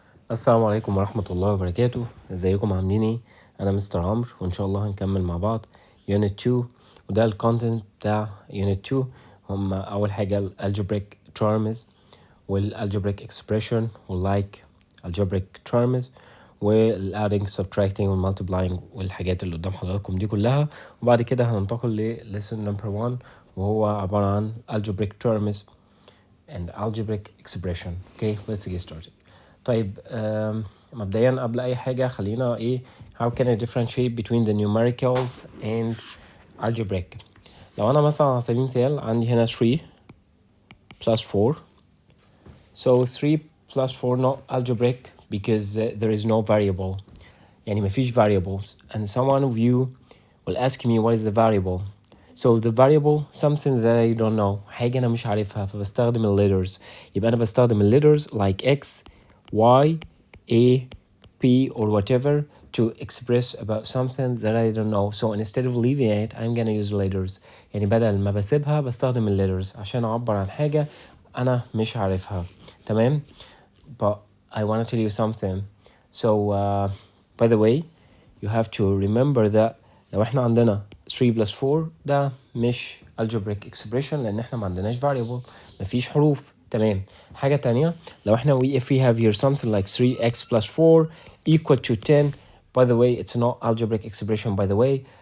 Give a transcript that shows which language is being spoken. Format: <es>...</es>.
<ar>السلام عليكم ورحمة الله وبركاته. ازيكم عاملين ايه؟ انا مستر عمرو وان شاء الله هنكمل مع بعض Unit 2 وده الكونتنت بتاع Unit 2. هم اول حاجة</ar> <en>Algebraic terms Algebraic expression like Algebraic terms adding subtracting multiplying</en> <ar>والحاجات اللي قدام حضراتكم دي كلها. وبعد كده هننتقل ل</ar> <en>lesson number 1</en> <ar>وهو عبارة عن</ar> <en>Algebraic terms and algebraic expression. Okay, let's get started.</en> <ar>طيب مبدئيا قبل اي حاجه خلينا</ar> <en>how can I differentiate between the numerical and algebraic.</en> <ar>لو انا مثلا على سبيل المثال عندي هنا</ar> <en>3 plus 4, so 3 plus 4 not algebraic because there is no variable,</en> <ar>يعني مفيش</ar> <en>variables, and someone of you will ask me what is the variable. So the variable something that I don't know,</en> <ar>حاجة أنا مش عارفها فبستخدم ال</ar> <en>letters.</en> <ar>يبقى أنا بستخدم ال letters</ar> <en>like X, Y, A, P or whatever to express about something that I don't know. So instead of leaving it I'm gonna use letters.</en> <ar>يعني بدل ما بسيبها بستخدم ال letters عشان أعبر عن حاجة أنا مش عارفها. تمام؟</ar> <en>But I want to tell you something. So by the way you have to remember that</en> <ar>لو احنا عندنا</ar> <en>3 plus 4</en> <ar>ده مش</ar> <en>algebraic expression</en> <ar>لان احنا ما عندناش</ar> <en>variable,</en> <ar>مفيش حروف. تمام. حاجة تانية لو احنا</ar> <en>if we have here something like 3x plus 4 equal to 10, by the way it's not algebraic expression by the way.</en>